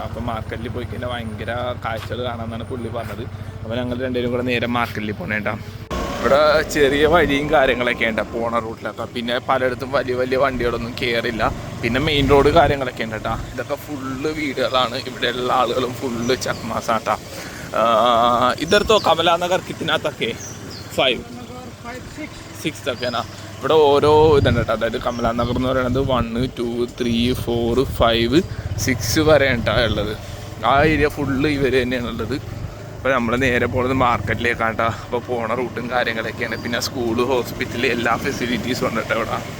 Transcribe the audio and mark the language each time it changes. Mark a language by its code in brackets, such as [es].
[ml] അപ്പോൾ മാർക്കറ്റിൽ പോയി കഴിഞ്ഞാൽ ഭയങ്കര കാഴ്ചകൾ കാണാമെന്നാണ് പുള്ളി പറഞ്ഞത്. അപ്പോൾ ഞങ്ങൾ രണ്ടുപേരും കൂടെ നേരെ മാർക്കറ്റിൽ പോകണേട്ടാ. ഇവിടെ ചെറിയ വഴിയും കാര്യങ്ങളൊക്കെ ഉണ്ട് പോണ റൂട്ടിലൊക്കെ. പിന്നെ പലയിടത്തും വലിയ വലിയ വണ്ടികളൊന്നും കയറില്ല. പിന്നെ മെയിൻ റോഡ് കാര്യങ്ങളൊക്കെ ഉണ്ട് കേട്ടോ. ഇതൊക്കെ ഫുള്ള് വീടുകളാണ്. ഇവിടെയുള്ള ആളുകളും ഫുള്ള് ചക്മാസാട്ടാ. [hi] इधर तो कमलानगर कितना तक है? 5 6 तक है ना. [ml] ഇവിടെ ഓരോ ഇതുണ്ട് കേട്ടോ. അതായത് കമലാനഗർ എന്ന് പറയുന്നത് 1 2 3 4 5 6 വരെ ഉണ്ടാ ഉള്ളത്. ആ ഏരിയ ഫുള്ള് ഇവർ തന്നെയാണ് ഉള്ളത്. അപ്പോൾ നമ്മൾ നേരെ പോകുന്നത് മാർക്കറ്റിലേക്കാണ് കേട്ടോ. അപ്പോൾ പോണ റൂട്ടും കാര്യങ്ങളൊക്കെയാണ്. പിന്നെ സ്കൂള്, ഹോസ്പിറ്റല്, എല്ലാ ഫെസിലിറ്റീസും ഉണ്ട് കേട്ടോ ഇവിടെ.